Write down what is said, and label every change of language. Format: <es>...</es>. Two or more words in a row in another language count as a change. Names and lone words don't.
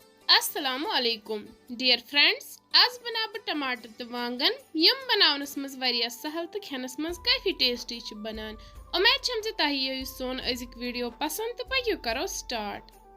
<ar>السلام عليكم</ar> <en>dear friends.</en> <ks>आज बना बह टमाटर तो वांगन यम बनावनस मज वारिया सहल तो खेनस मज काफी टेस्टी च बनान। उम्मीद छम जे तह यह सोन अजिक वीडियो पसंद तो पयो करो स्टार्ट।</ks>